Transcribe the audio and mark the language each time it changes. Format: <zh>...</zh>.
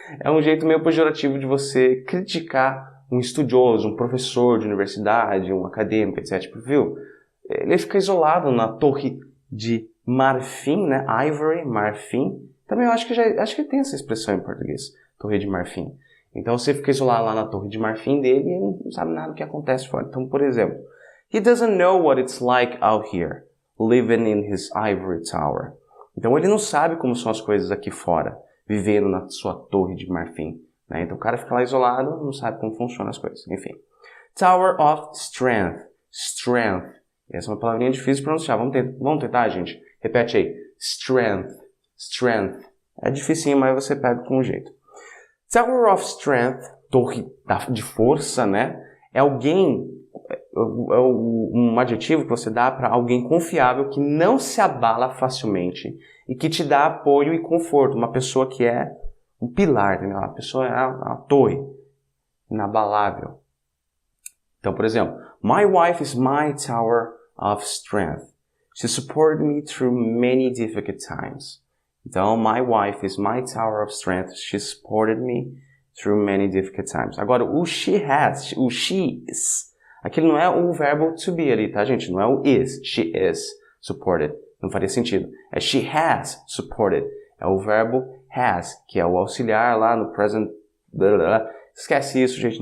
<pt>É um jeito meio pejorativo de você criticar um estudioso, um professor de universidade, um acadêmico, etc. Tipo, viu? Ele fica isolado na torre de marfim, né? Ivory, marfim. Também eu acho que tem essa expressão em português, torre de marfim. Então você fica isolado lá na torre de marfim dele e não sabe nada do que acontece fora. Então, por exemplo,</pt> <en>he doesn't know what it's like out here, living in his ivory tower.</en> <pt>Então ele não sabe como são as coisas aqui fora, vivendo na sua torre de marfim. Né? Então o cara fica lá isolado, não sabe como funcionam as coisas. Enfim. Tower of Strength. Strength. Essa é uma palavrinha difícil de pronunciar. Vamos tentar, gente? Repete aí. Strength. Strength. É dificinho, mas você pega com jeito. Tower of Strength, torre de força, né? É um adjetivo que você dá para alguém confiável que não se abala facilmente e que te dá apoio e conforto. Uma pessoa que é um pilar, entendeu? Uma pessoa é a torre, inabalável. Então, por exemplo,</pt> <en>my wife is my tower of strength. She supported me through many difficult times. Então, my wife is my tower of strength. She supported me through many difficult times.</en> <pt>Agora, o she has, o she is, aquele não é o verbo to be ali, tá, gente? Não é o is.</pt> <en>She is supported.</en> <pt>Não faria sentido.</pt> <en>É she has supported.</en> <pt>É o verbo has, que é o auxiliar lá no present. Esquece isso, gente.</pt>